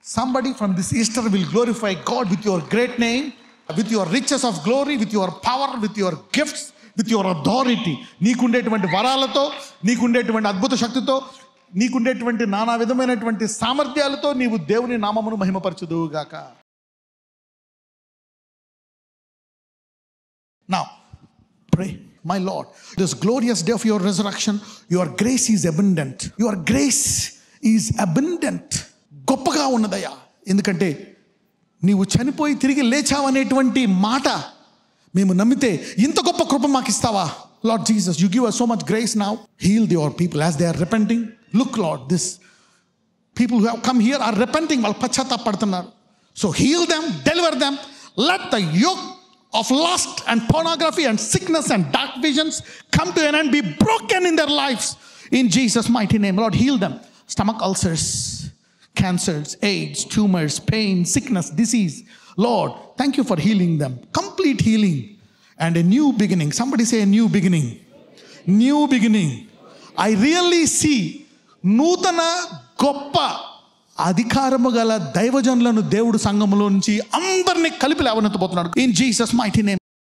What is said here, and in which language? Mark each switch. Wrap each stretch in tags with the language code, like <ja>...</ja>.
<en>Somebody from this Easter will glorify God with your great name, with your riches of glory, with your power, with your gifts, with your authority.</en> <te>నీకుండేటువంటి వరాలతో, నీకుండేటువంటి అద్భుత శక్తితో, నీకుండేటువంటి నానా విధమైనటువంటి సామర్థ్యాలతో నీవు దేవుని నామమును మహిమపరచుదువుగాక.</te> <en>Now, pray, my Lord, this glorious day of your resurrection, your grace is abundant. Your grace is abundant.</en> <te>గొప్పగా ఉన్నదయ్యా. ఎందుకంటే నీవు చనిపోయి తిరిగి లేచావనేటువంటి మాట మేము నమ్మితే ఇంత గొప్ప కృప మాకు ఇస్తావా?</te> <en>Lord Jesus, you give us so much grace now. Heal your people as they are repenting. Look, Lord, this people who have come here are repenting.</en> <te>వాళ్ళు పశ్చాత్తాపడుతున్నారు.</te> <en>So heal them, deliver them. Let the yoke of lust and pornography and sickness and dark visions come to an end, be broken in their lives. In Jesus' mighty name, Lord, heal them. Stomach ulcers, cancers, AIDS, tumors, pain, sickness, disease. Lord, thank you for healing them. Complete healing and a new beginning. Somebody say a new beginning. New beginning. I really see</en> <te>నూతన గొప్ప అధికారము గల దైవజనులను దేవుడు సంఘములో నుంచి అందరినీ కలిపి లేవనెత్తబోతున్నాడు.</te> <en>In Jesus mighty name.</en>